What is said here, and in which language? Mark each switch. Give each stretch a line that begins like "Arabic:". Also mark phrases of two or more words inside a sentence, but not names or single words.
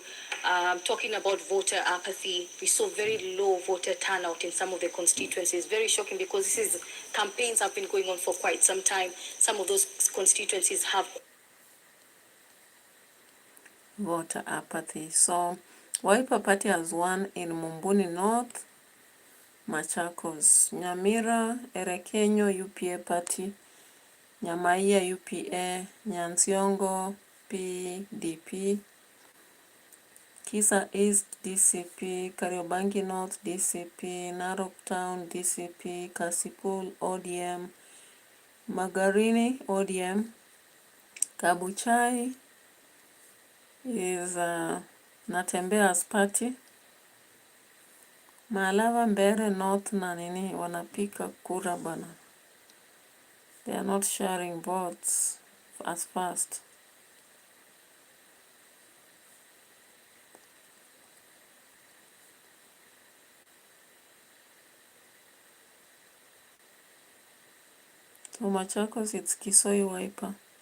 English: Talking about voter apathy, we saw very low voter turnout in some of the constituencies. Very shocking, because campaigns have been going on for quite some time. Some of those constituencies have voter apathy. So Wiper Party has won in Mumbuni North, Machakos, Nyamira, Erekenyo, UPA Party, Nyamaiya, UPA, Nyansiongo, PDP, Khisa East, DCP, Kariobangi North, DCP, Narok Town, DCP, KASIPUL, ODM, Magharini, ODM, Kabuchai is Natembea's party, MALAVA, Mbeere North
Swahili: na nini wanapika kura bana.
English: They are not sharing votes as fast. So Machakos, it's Kisoi Wiper.